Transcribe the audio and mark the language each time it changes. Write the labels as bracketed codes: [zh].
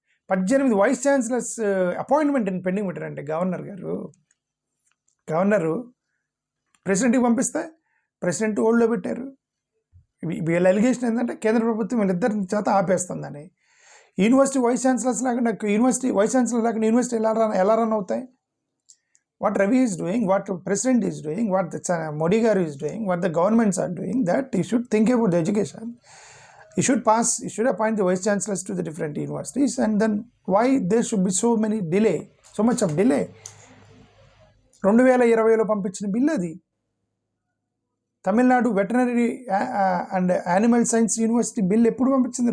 [te] 18 vice chancellors అపాయింట్మెంట్ని pending పెట్టారంటే governor ప్రెసిడెంట్కి పంపిస్తే president హోల్డ్లో పెట్టారు. వీళ్ళ ఎలిగేషన్ ఏంటంటే కేంద్ర ప్రభుత్వం వీళ్ళిద్దరి చేత ఆపేస్తుందని. యూనివర్సిటీ వైస్ ఛాన్సలర్స్ లాగా యూనివర్సిటీ వైస్ ఛాన్సలర్ లాగా యూనివర్సిటీ ఎలా రన్ అవుతాయి? [en] What Ravi is doing, what the president is doing, what the Modi garu is doing, what the governments are doing, that he should think about the education. He should appoint the vice chancellors to the different universities, and then why there should be so much of delay? [te] 2020లో పంపించిన bill అది. Tamil Nadu veterinary and animal science university bill ఎప్పుడు పంపించింది?